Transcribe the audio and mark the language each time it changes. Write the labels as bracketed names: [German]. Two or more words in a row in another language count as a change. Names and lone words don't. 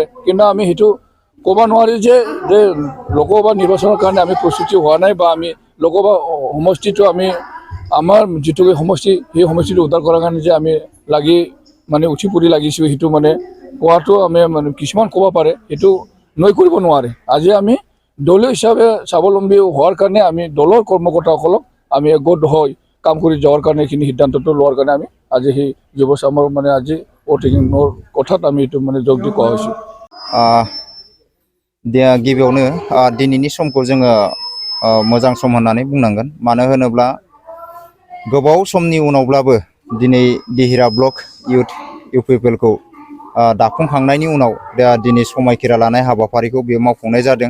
[Assamese] কিন্তু আমি সেইটো ক'ব নোৱাৰি যে লোকসভা নিৰ্বাচনৰ কাৰণে আমি প্ৰস্তুতি হোৱা নাই বা আমি লোকসভা সমষ্টিটো আমি আমাৰ যিটো সমষ্টি, সেই সমষ্টিটো উদ্ধাৰ কৰাৰ কাৰণে যে আমি মানে উঠি পৰি লাগিছোঁ, সেইটো মানে কোৱাটো আমি মানে কিছুমান ক'ব পাৰে, সেইটো নৈ কৰিব নোৱাৰে। আজি আমি দলীয় হিচাপে স্বাৱলম্বী হোৱাৰ কাৰণে আমি দলৰ কৰ্মকৰ্তাসকলক আমি একগোট হৈ কাম কৰি যোৱাৰ কাৰণে এইখিনি সিদ্ধান্তটো লোৱাৰ কাৰণে আমি আজি সেই যুৱ চামৰ মানে আজি ওভাৰটেকিঙৰ কথাত আমি এইটো মানে যোগ দি কোৱা হৈছোঁ। [Bodo] गिबियावनो दिनैनि समखौ जोङो मोजां सम होननानै बुंनांगोन। मानो होनोब्ला गोबाव समनि उनावब्लाबो दिनै दिहिरा ब्लक इउपिपिएलखौ दाफुंखांनायनि उनाव दिनै समायखिरा लानाय हाबाफारिखौ बेयाव मावफुंनाय जादों।